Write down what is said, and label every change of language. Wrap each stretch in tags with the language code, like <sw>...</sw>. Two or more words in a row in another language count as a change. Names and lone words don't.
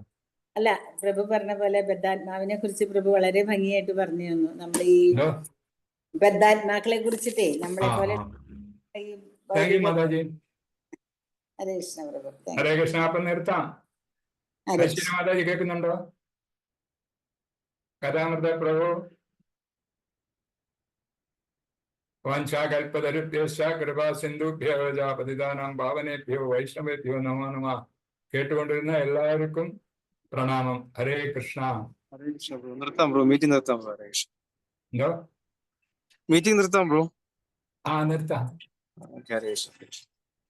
<ml>അല്ല, പ്രഭു പറഞ്ഞ പോലെ ബദ്ധാത്മാവിനെ കുറിച്ച് പ്രഭു വളരെ ഭംഗിയായിട്ട് പറഞ്ഞു തന്നു. നമ്മൾ ഈ ബദ്ധാത്മാക്കളെ കുറിച്ചിട്ടേ നമ്മളെ പോലെ മാതാജി.</ml> <sa>ഹരേ കൃഷ്ണ പ്രഭു. ഹരേ കൃഷ്ണ.</sa> <ml>അപ്പം നിർത്താം. മാതാജി കേൾക്കുന്നുണ്ടോ? കഥാമൃത പ്രഭു.</ml> <sa>വാഞ്ചാകൽപതരുഭ്യശ്ച കൃപാ സിന്ധുഭ്യോ പതിതാനാം പാവനേഭ്യോ വൈഷ്ണവേഭ്യോ നമോ നമഃ.</sa> <ml>കേട്ടുകൊണ്ടിരുന്ന എല്ലാവർക്കും പ്രണാമം.</ml> <sa>ഹരേ കൃഷ്ണ. ഹരേ കൃഷ്ണ</sa> <ml>ബ്രോ. നിർത്താം ബ്രോ, മീറ്റിംഗ് നിർത്താം.</ml> <sa>ഹരേ കൃഷ്ണ.</sa> <ml>എന്തോ? മീറ്റിംഗ് നിർത്താം ബ്രോ. നിർത്താം.</ml> <sa>ഹരേ കൃഷ്ണ.</sa>